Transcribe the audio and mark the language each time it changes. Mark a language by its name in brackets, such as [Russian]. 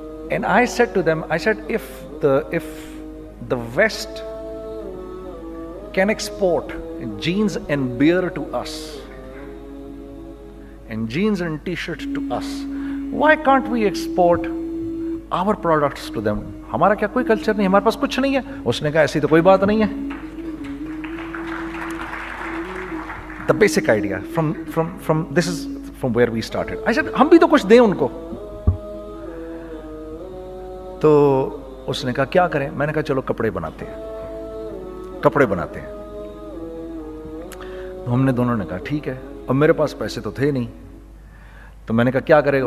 [English] And I said to them, I said, if the West can export jeans and beer to us, and jeans and t-shirts to us, why can't we export our products to them? [Urdu] ہمارا کیا کوئی culture نہیں, ہمارے پاس کچھ نہیں ہے. اس نے کہا ایسی تو کوئی بات نہیں ہے. [English] The basic idea from this is from where we started. I said, [Urdu] ہم بھی تو کچھ دیں ان کو. تو اس نے کہا کیا کریں. میں نے کہا چلو کپڑے بناتے ہیں. ہم نے دونوں نے کہا ٹھیک ہے. اب میرے پاس پیسے تو تھے نہیں, تو میں نے کہا کیا کرے گا.